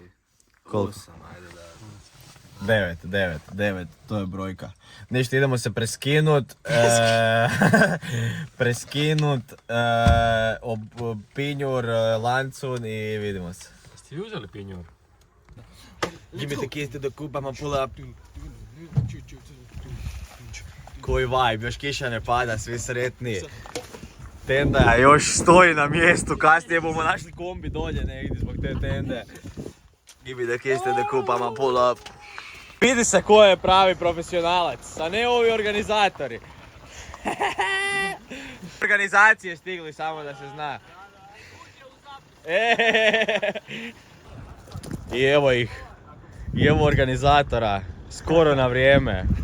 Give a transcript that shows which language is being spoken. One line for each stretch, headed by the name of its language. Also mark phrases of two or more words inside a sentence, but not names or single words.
Croatian: Koliko? 8, ajde da. 9, to je brojka. Ništa, idemo se preskinut, pinjur, lancun i vidimo se. Jeste vi uzeli pinjur?
English: Give me the keys to the coupe, I'ma pull up.
Croatian: Koji vibe, još kiša ne pada, svi sretni. Tenda još stoji na mjestu, kasnije bomo našli kombi dolje negdje zbog te tende.
English: Give me the kiss and the cup, I'ma pull up.
Croatian: Vidi se ko je pravi profesionalac, a ne ovi organizatori. Organizacije stigli, samo da se zna. I evo ih. I evo organizatora. Skoro na vrijeme.